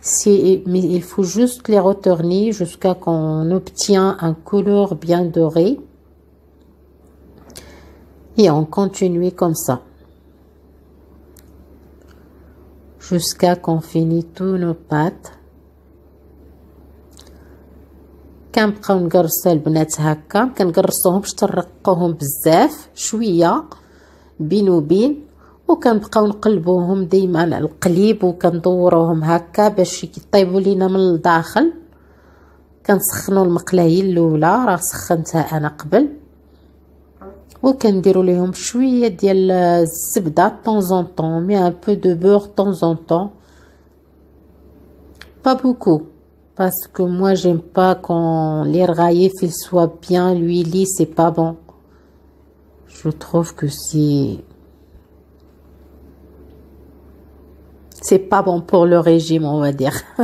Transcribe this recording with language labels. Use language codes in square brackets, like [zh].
[fr] Mais il faut juste les retourner jusqu'à qu'on obtient un couleur bien doré. Et on continue comme ça. Jusqu'à qu'on finisse tous nos pâtes. [ar] كنبقاو نقرصوا البنات هكا كنقرصوهم باش ترقوهم بزاف شويه بين وبين وكنبقاو نقلبوهم ديما على القليب وكندوروهم هكا باش يطيبوا لينا من الداخل. كنسخنوا المقله هي الاولى راه سخنتها انا قبل وكنديروا ليهم شويه ديال الزبده [fr] طون ان طون مي ان بو دو بور طون ان طون pas beaucoup parce que moi j'aime pas quand les raïfs ils soient bien huilés, c'est pas bon. Je trouve que c'est pas bon pour le régime, on va dire.